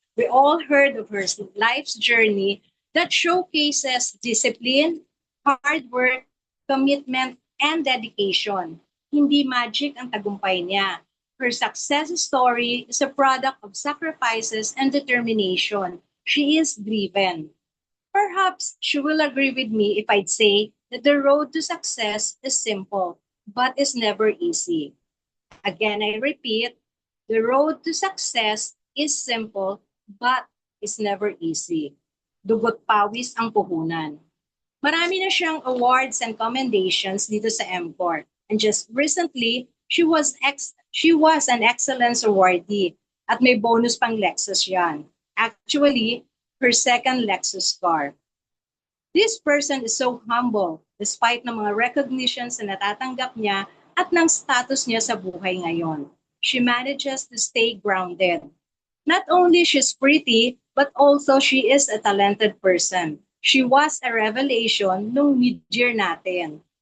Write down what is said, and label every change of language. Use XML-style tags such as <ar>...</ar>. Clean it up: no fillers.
<en>We all heard of her life's journey that showcases discipline, hard work, commitment, and dedication.</en> <tl>Hindi magic ang tagumpay niya.</tl> <en>Her success story is a product of sacrifices and determination. She is driven. Perhaps she will agree with me if I'd say that the road to success is simple, but is never easy. Again, I repeat, the road to success is simple, but is never easy.</en> <tl>Dugot pawis ang puhunan. Marami na siyang</tl> <en>awards and commendations</en> <tl>dito sa MCOR.</tl> <en>And just recently, she was an excellence awardee</en> <tl>at may bonus pang Lexus yan.</tl> <en>Actually, her second Lexus car. This person is so humble despite</en> <tl>ng mga recognitions na natatanggap niya at ng status niya sa buhay ngayon.</tl> <en>She manages to stay grounded. Not only she's pretty, but also she is a talented person. She was a revelation nung mid-year natin.</en>